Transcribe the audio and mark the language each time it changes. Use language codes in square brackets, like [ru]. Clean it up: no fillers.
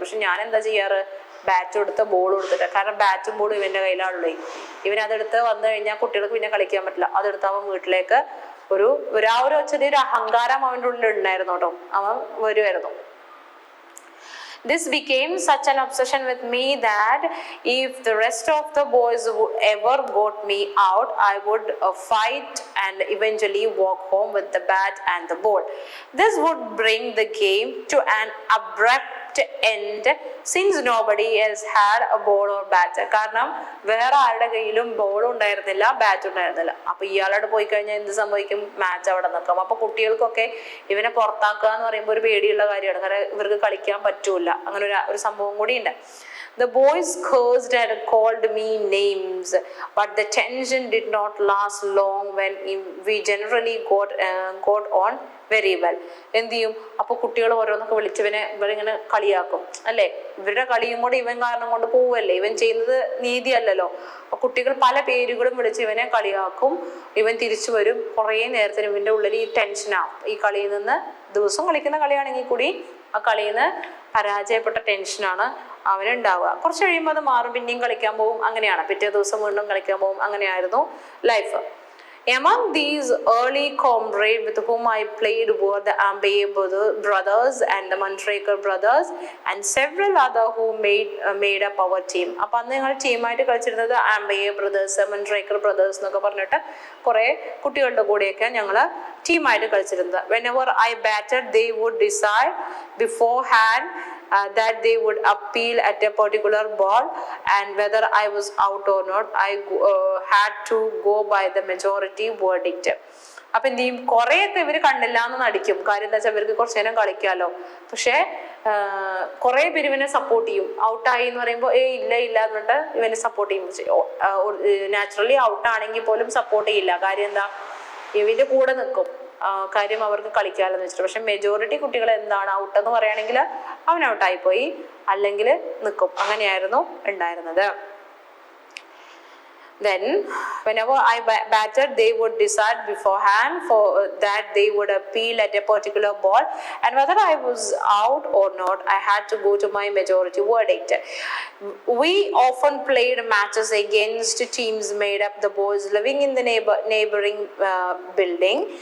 [ml] പക്ഷെ ഞാൻ എന്താ ചെയ്യാറ്, ബാറ്റ് കൊടുത്ത് ബോൾ കൊടുത്തിട്ട്, കാരണം ബാറ്റും ബോളും ഇവന്റെ കയ്യിലാണുള്ളൂ. ഇവനതെടുത്ത് വന്നു കഴിഞ്ഞാൽ കുട്ടികൾക്ക് പിന്നെ കളിക്കാൻ പറ്റില്ല. അതെടുത്ത് അവൻ വീട്ടിലേക്ക് ഒരു ചെറിയൊരു അഹങ്കാരം അവൻ്റെ ഉള്ളിൽ ഉണ്ടായിരുന്നു കേട്ടോ, അവൻ വരുമായിരുന്നു. [en] This became such an obsession with me that if the rest of the boys ever got me out, I would fight and eventually walk home with the bat and the ball. This would bring the game to an abrupt end since nobody else had a ball or bat. [ml] കാരണം വേറെ ആരുടെ കയ്യിലും ബോളും ഉണ്ടായിരുന്നില്ല, ബാറ്റും ഉണ്ടായിരുന്നില്ല. അപ്പൊ ഇയാളോട് പോയി കഴിഞ്ഞാൽ എന്ത് സംഭവിക്കും, മാച്ച് അവിടെ നിൽക്കും. അപ്പൊ കുട്ടികൾക്കൊക്കെ ഇവനെ പുറത്താക്കുക എന്ന് പറയുമ്പോൾ ഒരു പേടിയുള്ള കാര്യമാണ്, കാരണം ഇവർക്ക് കളിക്കാൻ പറ്റൂല. അങ്ങനെ ഒരു സംഭവം കൂടി ഉണ്ട്. [en] The boys cursed and called me names, but the tension did not last long when we generally got on very well. [ml] എന്ത് ചെയ്യും, അപ്പൊ കുട്ടികൾ ഓരോന്നൊക്കെ ഇവരിങ്ങനെ കളിയാക്കും അല്ലെ, ഇവരുടെ കളിയും കൂടെ ഇവൻ കാരണം കൊണ്ട് പോവല്ലേ, ഇവൻ ചെയ്യുന്നത് നീതിയല്ലല്ലോ. അപ്പൊ കുട്ടികൾ പല പേരുകളും വിളിച്ച് ഇവനെ കളിയാക്കും. ഇവൻ തിരിച്ചു വരും, കുറേ നേരത്തിന് ഇവന്റെ ഉള്ളിൽ ഈ ടെൻഷനാവും. ഈ കളിയിൽ നിന്ന്, ദിവസം കളിക്കുന്ന കളിയാണെങ്കിൽ കൂടി ആ കളിയിൽ നിന്ന് പരാജയപ്പെട്ട ടെൻഷനാണ് അവനുണ്ടാവുക. കുറച്ച് കഴിയുമ്പോൾ അത് മാറും, പിന്നെയും കളിക്കാൻ പോകും, അങ്ങനെയാണ്. പിറ്റേ ദിവസം വീണ്ടും കളിക്കാൻ പോകും, അങ്ങനെയായിരുന്നു life. [en] Among these early comrades with whom I played were the Ambaye brothers and the Mantraker brothers and several other who made up our team. [ml] അപ്പൊ അന്ന് ഞങ്ങൾ ടീമായിട്ട് കളിച്ചിരുന്നത് ആംബയെ ബ്രദേഴ്സ്, മൻട്രേക്കർ ബ്രദേഴ്സ് എന്നൊക്കെ പറഞ്ഞിട്ട് കുറെ കുട്ടികളുടെ കൂടെയൊക്കെ ഞങ്ങൾ ടീമായിട്ട് കളിച്ചിരുന്നത്. [en] Whenever I batted, they would decide beforehand that they would appeal at a particular ball, and whether I was out or not, I had to go by the majority verdict. [ml] അപ്പൊ എന്ത് ചെയ്യും, കുറെയൊക്കെ ഇവര് കണ്ടില്ല എന്ന് നടിക്കും. കാര്യം എന്താ വെച്ചാൽ ഇവർക്ക് കുറച്ചു നേരം കളിക്കാലോ. പക്ഷെ കുറെ പേര് ഇവനെ സപ്പോർട്ട് ചെയ്യും. ഔട്ടായി എന്ന് പറയുമ്പോൾ ഇല്ല എന്ന് പറഞ്ഞിട്ട് ഇവനെ സപ്പോർട്ട് ചെയ്യും. നാച്ചുറലി ഔട്ടാണെങ്കിൽ പോലും സപ്പോർട്ട് ചെയ്യില്ല. കാര്യം എന്താ, ഇവന്റെ കൂടെ നിൽക്കും, കാര്യം അവർക്ക് കളിക്കാമെന്ന് വെച്ചിട്ട്. പക്ഷെ മെജോറിറ്റി കുട്ടികൾ എന്താണ്, ഔട്ട് എന്ന് പറയുകയാണെങ്കിൽ അവൻ ഔട്ടായി പോയി, അല്ലെങ്കിൽ നിൽക്കും. അങ്ങനെയായിരുന്നു ഉണ്ടായിരുന്നത്. [en] Then whenever I batted, they would decide beforehand that they would appeal at a particular ball, and whether I was out or not, I had to go to my majority verdict. We often played matches against teams made up the boys living in the neighboring building.